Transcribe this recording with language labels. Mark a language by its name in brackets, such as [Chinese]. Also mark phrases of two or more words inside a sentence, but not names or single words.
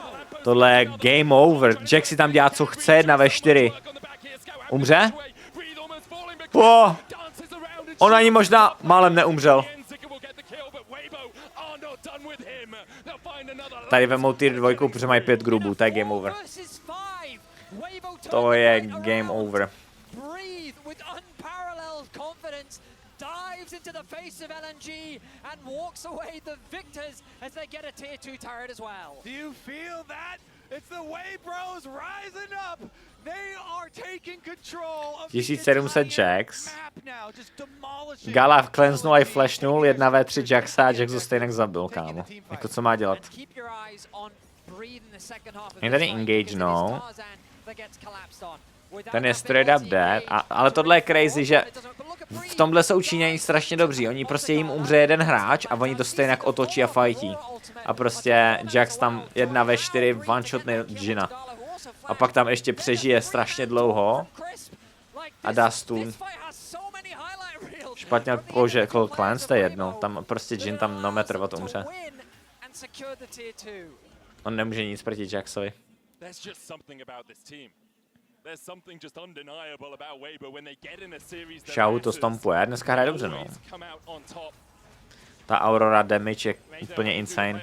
[Czech] Tohle je [English] game over. [Czech] Jax si tam dělá, co chce, 1v4. Umře? On ani možná málem neumřel. Tady vemou tier 2, protože mají 5 grubů, to je [English] game over. [Czech] To je [English] game over. Dives into the face of LNG and walks away the victors as they get a tier 2 turret as well. Do you feel that? It's the way bros rising up. They are taking control of 1700 Jax. [Czech] Gala cleansenul a flashnul, 1v3 Jaxa a Jax ho stejně zabil, kámo. Jako co má dělat? Je tady engage, no. Ten je [English] straight up dead, [Czech] ale tohle je crazy, že v tomhle jsou Číňani strašně dobří. Oni prostě jim umře jeden hráč a oni to stejně otočí a fightí. A prostě Jax tam 1v4 one-shotne Jina. A pak tam ještě přežije strašně dlouho a dá stun. Špatně požekl Clans, to je jedno. Tam prostě Jin tam [English] no matter what [Czech] umře. On nemůže nic proti Jaxovi. Xiao to stompuje, dneska hraje dobře, no. Ta Aurora damage je úplně insane.